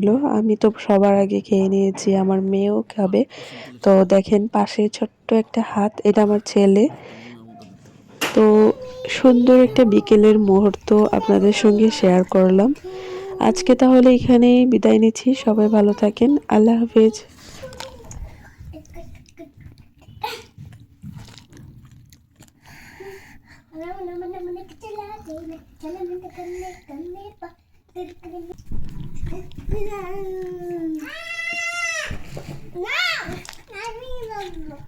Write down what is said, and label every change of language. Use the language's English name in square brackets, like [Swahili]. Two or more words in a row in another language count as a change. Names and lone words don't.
[Bangla] আমি তো সবার আগে খেয়ে নিয়েছি, আমার মেয়েও খাবে। তো দেখেন পাশে ছোট্ট একটা হাত, এটা আমার ছেলে। তো সুন্দর একটা বিকেলের মুহূর্ত আপনাদের সঙ্গে শেয়ার করলাম। আজকে তাহলে এখানেই বিদায় নিচ্ছি। সবাই ভালো থাকেন, আল্লাহ হাফেজ। [Malay] Mana mana mana kecil lagi, jalan minta kene pak, nah, nah,